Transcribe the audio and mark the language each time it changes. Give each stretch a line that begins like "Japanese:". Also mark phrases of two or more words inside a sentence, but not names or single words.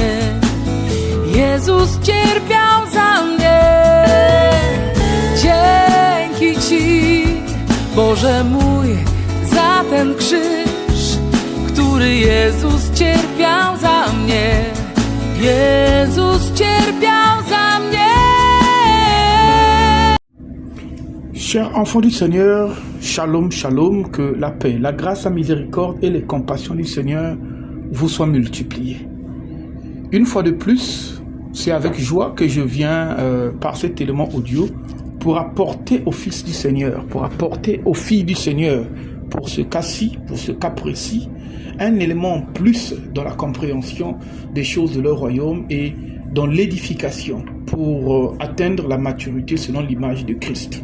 Polish: Jezus cierpiał za mnie. Dzięki Ci, Boże mój, za ten krzyż, który Jezus cierpiał za mnie. Jezus cierpiał za mnie.
French: Chers enfants du Seigneur, shalom, shalom, que la paix, la grâce, la miséricorde et les compassions du Seigneur vous soient multipliées. Une fois de plus, c'est avec joie que je viens par cet élément audio pour apporter au Fils du Seigneur, pour apporter aux filles du Seigneur, pour ce cas-ci, pour ce cas précis, un élément en plus dans la compréhension des choses de leur royaume et dans l'édification pour atteindre la maturité selon l'image de Christ.